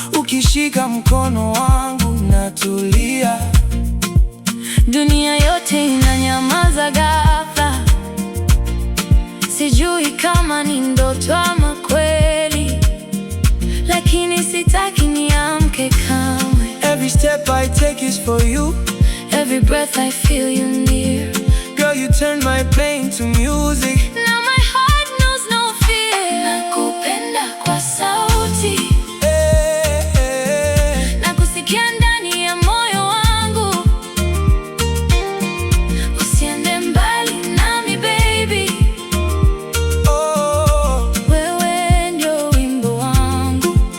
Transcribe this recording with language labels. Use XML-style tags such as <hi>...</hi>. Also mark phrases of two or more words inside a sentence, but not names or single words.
<sw>Ukishika mkono wangu natulia. Dunia yote inanyamaza ghafla. Sijui kama ni ndoto ama kweli, lakini sitaki niamke kamwe.</sw> <en>Every step I take is for you. Every breath I feel you near. Girl, you turn my pain to music. Now my heart knows no fear.</en> <sw>Nakupenda kwa sauti. Eh, eh, eh. Nakusikia ndani ya moyo wangu. Usiende mbali nami, baby. Oh. Wewe ndio wimbo wangu.</sw>